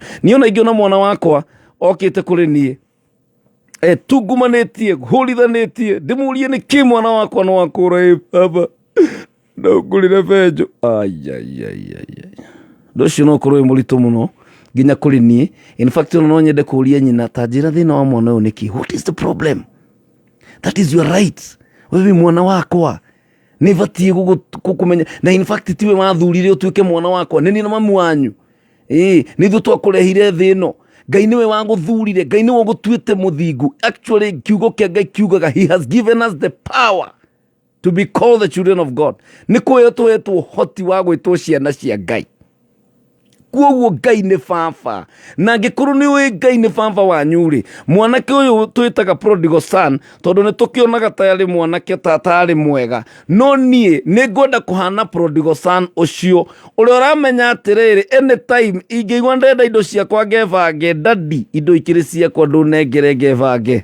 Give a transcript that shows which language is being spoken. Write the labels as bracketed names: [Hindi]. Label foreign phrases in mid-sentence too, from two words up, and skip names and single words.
[Kikuyu] Niĩ ona ingĩona mwana wakwa okĩte kũrĩ niĩ tungumanĩtie hũrithanĩtie, ndĩmũrie nĩkĩ mwana wakwa no akũra baba no ngũrĩre benjo, ũndũ ũcio no ũkorwo wĩ mũritũ mũno nginya kũrĩ niĩ. [English] In fact [Kikuyu] no nyende kũria nyina ta njĩra thĩna wa mwana ũyũ nĩkĩ, [English] what is the problem? That is your right. [Kikuyu] Wewe mwana wakwa nĩ batiĩ gũkũmenya, na [English] in fact [Kikuyu] tiwe wathurire ũtuĩke mwana wakwa, nĩ niĩ na mamu wanyu. Nĩ ithuĩ twakũrehire thĩ ĩno, Ngai nĩwe wagũthurire, Ngai nĩwe ũgũtuĩte mũthingu. [English] Actually [Kikuyu] kiugo kĩa Ngai kiugaga [English] he has given us the power to be called the children of God. [Kikuyu] Nĩ kũheo tũhetwo hoti wa gwĩtwo ciana cia Ngai. Kuoguo Ngai nĩ baba, na angĩkorwo nĩ ũĩ Ngai nĩ baba wanyu rĩ, mwanake ũyũ twĩtaga Prodigal Son, tondũ nĩ tũkĩonaga ta arĩ mwanake tarĩ mwega, no niĩ nĩ ngwenda kũhana Prodigal Son ũcio ũrĩa ũramenya atĩrĩrĩ, anytime ingĩigua ndenda indo ciakwa ngebange, dadi indo ikĩrĩ ciakwa ndũnengere ngebange.